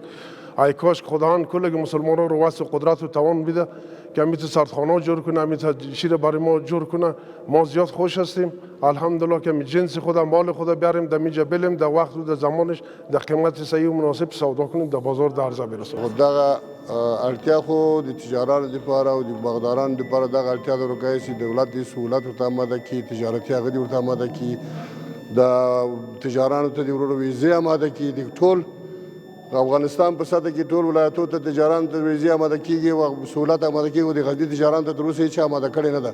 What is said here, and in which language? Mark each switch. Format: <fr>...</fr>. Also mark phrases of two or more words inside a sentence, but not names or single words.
<fa>ای کاش خداوند کل مسلمان‌ها رو واسه قدرت و توان بده که همیت سردخانه جور کنه همیت شیر برای ما جور کنه. ما زیاد خوش هستیم الحمدلله که جنس خدا مال خدا بیاریم در میجا بلیم در وقت و در زمانش در قیمت صحیح و مناسب سودا کنیم در بازار در عرضه برسونیم.</fa> <ps>دغه اړتیا خو د تجارانو لپاره او د باغدارانو لپاره دغه اړتیا د ورکوي چې دولت د سهولت ورته آماده کړي تجارتي هغه دې ورته آماده کړي د تجارانو ته د ورو ویزې آماده کړي د ټول افغانستان په سطح کې ټول ولایتونو ته تجارانو ته ویزې آماده کېږي او سهولت آماده کېږي او د غزني تجارانو ته تر اوسه هېڅ آماده کړې نه ده.</ps>